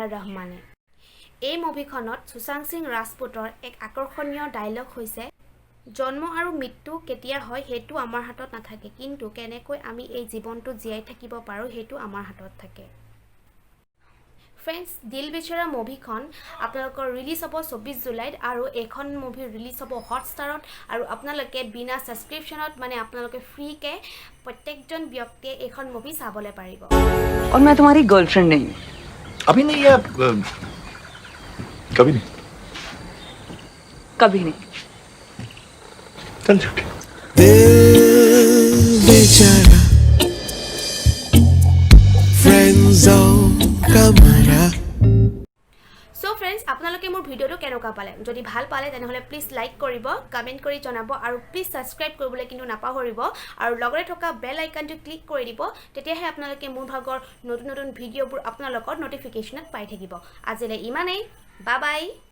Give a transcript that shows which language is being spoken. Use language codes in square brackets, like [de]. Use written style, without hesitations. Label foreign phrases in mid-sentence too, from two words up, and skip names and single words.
[as] ৰহমানে এই মুভিখনত সুশান্ত সিং ৰাজপুতৰ এক আকৰ্ষণীয় ডায়লগ হৈছে জন্ম আৰু মৃত্যু কেতিয়া হয় সেইটো আমাৰ হাতত নাথাকে কিন্তু কেনেকৈ আমি এই জীৱনটো জীয়াই থাকিব পাৰোঁ সেইটো আমাৰ হাতত থাকে ফ্ৰেণ্ডছ দিল বেচাৰা মুভিখন আপোনালোকৰ ৰিলিজ হ'ব 24 জুলাইত আৰু এইখন মুভি ৰিলিজ হ'ব হটষ্টাৰত আৰু আপোনালোকে বিনা ছাবস্ক্ৰিপশ্যনত মানে আপোনালোকে ফ্ৰীকে প্ৰত্যেকজন ব্যক্তিয়ে এইখন মুভি চাবলৈ পাৰিব [hi] और मैं तुम्हारी गर्लफ्रेंड नहीं हूँ अभी नहीं या कभी नहीं कभी नहीं चल झूठी दिल बेचारा [en] friend zone [hi] कमरा [as] সো ফ্ৰেণ্ডছ আপোনালোকে মোৰ ভিডিঅ'টো কেনেকুৱা পালে যদি ভাল পালে তেনেহ'লে প্লিজ লাইক কৰিব কমেণ্ট কৰি জনাব আৰু প্লিজ ছাবস্ক্ৰাইব কৰিবলৈ কিন্তু নাপাহৰিব আৰু লগতে থকা [en] bell iconটো [as] ক্লিক কৰি দিব তেতিয়াহে আপোনালোকে মোৰ ভাগৰ নতুন ভিডিঅ'বোৰ আপোনালোকৰ নটিফিকেশ্যনত পাই থাকিব আজিলৈ ইমানেই [en] bye bye